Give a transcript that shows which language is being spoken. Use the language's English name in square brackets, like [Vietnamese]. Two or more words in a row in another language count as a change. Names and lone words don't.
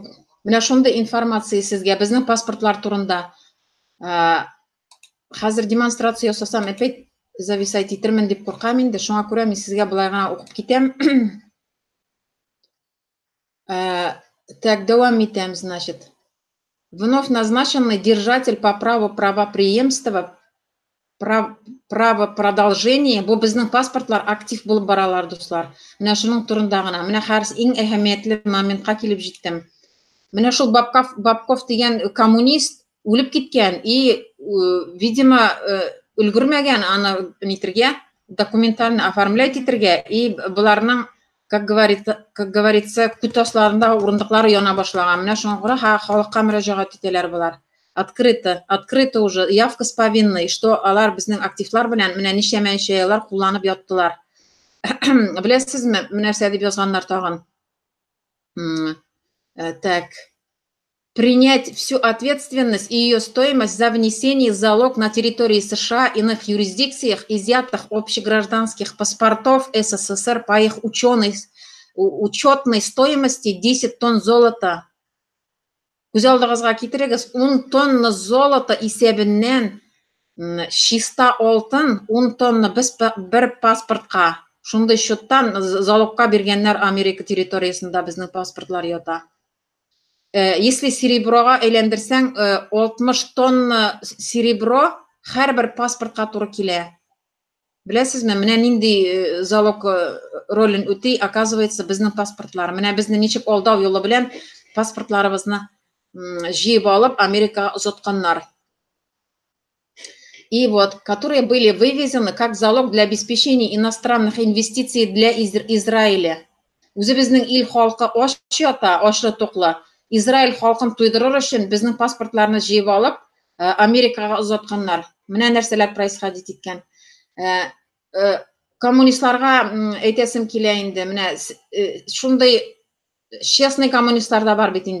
[Tatar] Менә шундый информация сезгә безнең паспортлар турында. Хәзер демонстрация ясасам, [Russian] опять зависать [Tatar] итермен дип куркам инде. Шуңа күрә мин сезгә болай гына укып китәм. Так, дәвам итәм, [Russian] значит. Вновь назначенный держатель по праву правопреемства, право продолжения. [Tatar] Бу безнең паспортлар актив булып баралар, дуслар. Менә шуның турында гына. Менә хәзер иң әһәмиятле моментка килеп җиттем. Менә шул Бабков дигән коммунист үлеп киткән [Russian] и, видимо, [Tatar] өлгермәгән аны нитергә, [Russian] документально оформлять [Tatar] итергә, и буларның, [Russian] как говорится, [Tatar] күтасларында урындыклары яна башлаган. Менә шуңа күрә халыкка мөрәҗәгать итәләр булар. [Russian] Открыто уже явка с повинной, что [Tatar] алар безнең активлар белән менә ничәмәнчә еллар кулланып яттылар. Беләсезме, нәрсә дип язганнар тагын? Так. [Russian] Принять всю ответственность и ее стоимость за внесение залог на территории США и иных юрисдикциях изъятых общегражданских паспортов СССР по их учетной стоимости 10 тонн золота. [Tatar] Күз алдыгызга китерегез, 10 тонна золото исәбеннән чиста алтын 10 тонна бер паспортка. Шундый счеттан залогка биргәннәр Америка территориясында безнең паспортлар ята. Если сереброга әйләндерсәң, 60 тонна серебро һәрбер паспортка туры килә. Беләсезме, менә нинди залог ролен үти, оказывается, безнең паспортлар. Менә безне ничек алдау юлы белән паспортларыбызны җыеп алып Америкага озатканнар. [Russian] И вот, которые были вывезены как залог для обеспечения иностранных инвестиций для Израиля. [Tatar] Үзе безнең ил халкы аш ята, ашлы туклы. Израиль халкын туйдырыр өчен безнең паспортларны җыеп алып Америкага озатканнар. Менә нәрсәләр происходит иткән. Коммунистларга әйтәсем килә инде. Менә шундый честный коммунистлар да бар бит инде.